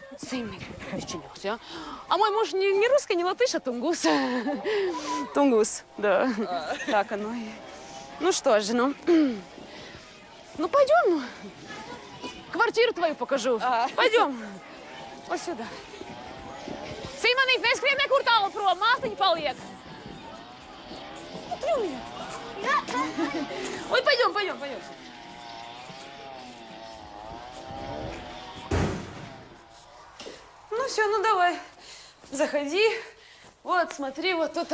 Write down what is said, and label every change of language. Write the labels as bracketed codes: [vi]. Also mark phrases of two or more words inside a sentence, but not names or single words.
[ru] А мой муж не русский, не латыш, а тунгус. Тунгус, да. Так оно. Что же, пойдем, Квартиру твою покажу. Пойдем. Вот сюда. [lv] Симонīt, neskrien nekur tālu prom, māsiņa paliek. [ru] Смотри у меня. Ой, пойдем. Все, давай. Заходи. Вот, смотри, вот тут.